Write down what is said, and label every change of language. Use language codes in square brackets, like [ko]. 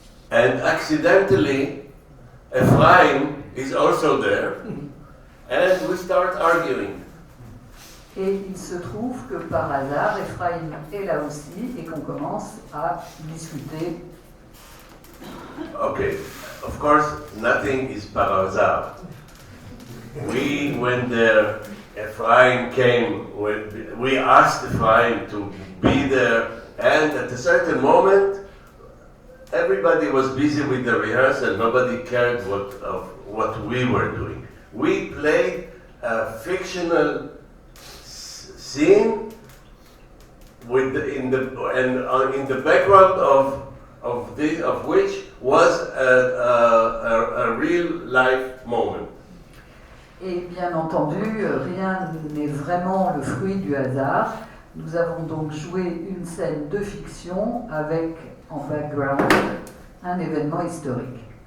[en] And accidentally, Ephraim is also there, and we start arguing. [fr] Et il se trouve que par hasard, Ephraim est là aussi et qu'on commence à discuter. [en] Okay, of course, nothing is [fr] par hasard. [en] We went there, Ephraim came, we asked Ephraim to be there, and at a certain moment, everybody was busy with the rehearsal, nobody cared what we were doing. We played a fictional scene in the background of which was a real life moment. [fr] Et bien entendu, rien n'est vraiment le fruit du hasard. Nous avons donc joué une scène de fiction avec en background un événement historique.